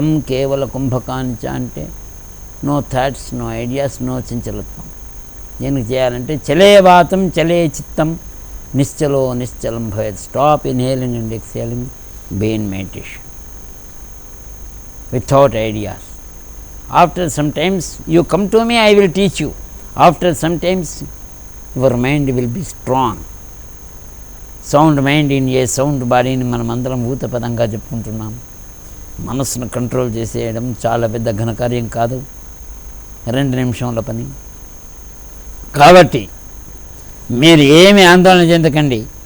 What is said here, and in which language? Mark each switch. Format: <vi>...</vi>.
<te>కేవల కుంభకానిచ అంటే no thoughts, no ideas, no చంచలత్వం. దీనికి చేయాలంటే</te> <sa>చలే వాతం చలే చిత్తం నిశ్చలం భయత్.</sa> <en>Stop inhaling and exhaling, be in meditation without ideas. After sometimes you come to me, I will teach you. After sometimes your mind will be strong. Sound mind in a sound బాడీని</en> <te>మనం అందరం ఊతపదంగా చెప్పుకుంటున్నాం. మనస్సును control చేసేయడం చాలా పెద్ద ఘనకార్యం కాదు, 2 నిమిషంల పని. కాబట్టి మీరు ఏమి ఆందోళన చెందకండి.</te>